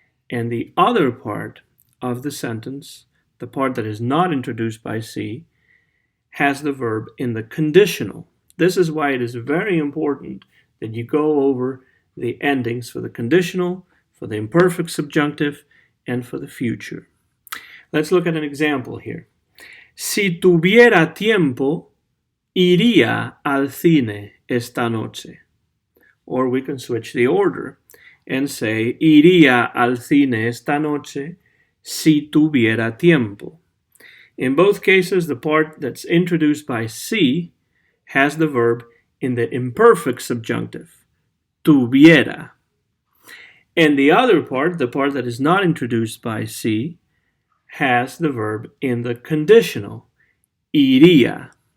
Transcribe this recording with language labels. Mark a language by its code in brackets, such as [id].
[en] And the other part of the sentence, the part that is not introduced by sí, has the verb in the conditional. This is why it is very important that you go over the endings for the conditional, for the imperfect subjunctive, and for the future. Let's look at an example here. [es] Si tuviera tiempo, iría al cine esta noche. [en] Or we can switch the order and say, [es] iría al cine esta noche si tuviera tiempo. [en] In both cases, the part that's introduced by si has the verb in the imperfect subjunctive, tuviera. And the other part, the part that is not introduced by si, has the verb in the conditional, iría.